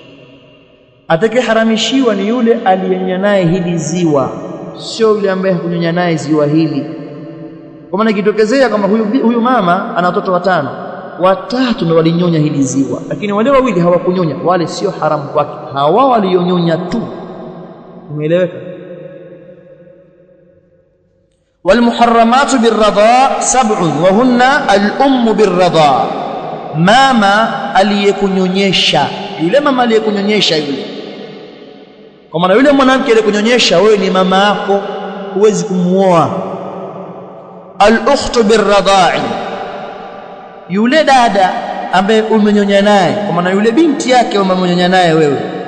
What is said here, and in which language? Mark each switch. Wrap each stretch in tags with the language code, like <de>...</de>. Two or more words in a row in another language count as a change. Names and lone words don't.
<sw>Atakayeharamishiwa ni yule aliyenyonya naye hili ziwa, sio yule ambaye hakunyonya naye ziwa hili. Kwa maana ikitokezea kama huyu mama ana watoto 5, 3 ndio walinyonya hili ziwa, lakini wale 2 hawakunyonya, wale sio haramu kwake, hawa walionyonya tu. Umeeleweka?</sw> <ar>والمحرمات بالرضاع 7 وهن الام بالرضاع.</ar> <sw>mama aliyekunyonyesha, yule mama aliyekunyonyesha yule, kwa maana yule mwanamke aliyekunyonyesha wewe ni mama yako, huwezi kumuoa.</sw> <ar>الأخت بالرضاع,</ar> <sw>yule dada ambaye umenyonya naye, kwa maana yule binti yake umenyonya naye wewe.</sw>